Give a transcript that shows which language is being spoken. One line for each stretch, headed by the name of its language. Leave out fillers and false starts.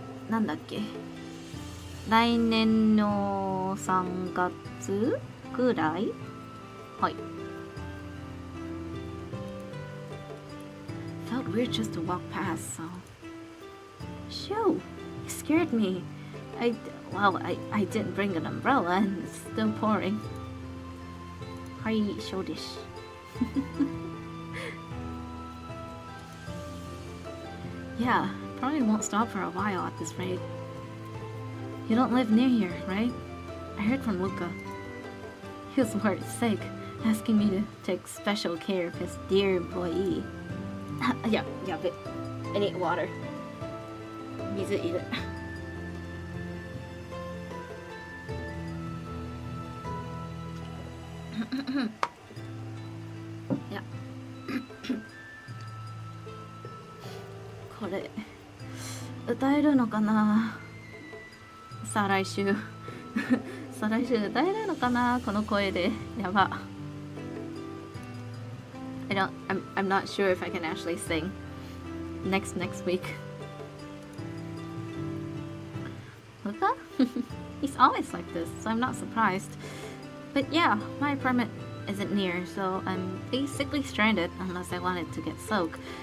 Japanese: なんだっけ、来年の3月ぐらい。はい。
English: Felt weird just to walk past, so. Shoo! You scared me. I didn't bring an umbrella and it's still pouring.
Japanese: はい、そうです。
English: Yeah, probably won't stop for a while at this rate. You don't live near here, right? I heard from Luca. He was worried sick, asking me to take special care of his dear employee. Yeah, but I need water.
Japanese: 水いる。いやこれ歌えるのかな。再来週歌えるのかな、この声で。やば。
English: I'm not sure if I can actually sing next week. Luca? He's always like this, so I'm not surprised. But yeah, my apartment isn't near, so I'm basically stranded unless I wanted to get soaked.